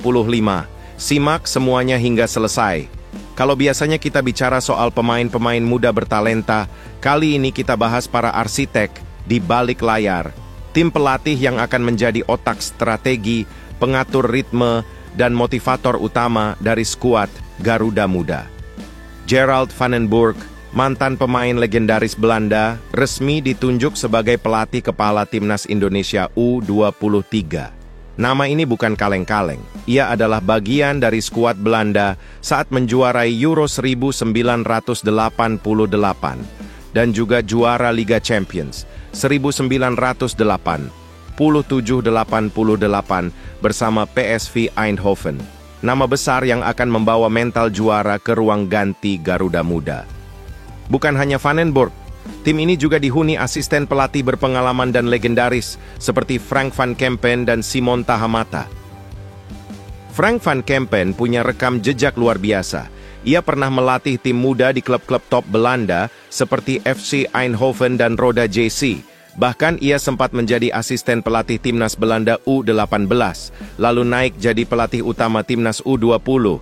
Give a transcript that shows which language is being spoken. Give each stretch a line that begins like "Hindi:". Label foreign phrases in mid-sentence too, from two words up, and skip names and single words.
Indonesian: Simak semuanya hingga selesai. Kalau biasanya kita bicara soal pemain-pemain muda bertalenta, kali ini kita bahas para arsitek di balik layar. Tim pelatih yang akan menjadi otak strategi, pengatur ritme, dan motivator utama dari skuad Garuda Muda. Gerald van den Berg, mantan pemain legendaris Belanda, resmi ditunjuk sebagai pelatih kepala Timnas Indonesia U23. Nama ini bukan kaleng-kaleng. Ia adalah bagian dari skuad Belanda saat menjuarai Euro 1988 dan juga juara Liga Champions 1987-88 bersama PSV Eindhoven. Nama besar yang akan membawa mental juara ke ruang ganti Garuda Muda. Bukan hanya Van den Berg, tim ini juga dihuni asisten pelatih berpengalaman dan legendaris seperti Frank van Kempen dan Simon Tahamata. Frank van Kempen punya rekam jejak luar biasa. Ia pernah melatih tim muda di klub-klub top Belanda seperti FC Eindhoven dan Roda JC. Bahkan ia sempat menjadi asisten pelatih Timnas Belanda U18, lalu naik jadi pelatih utama Timnas U20.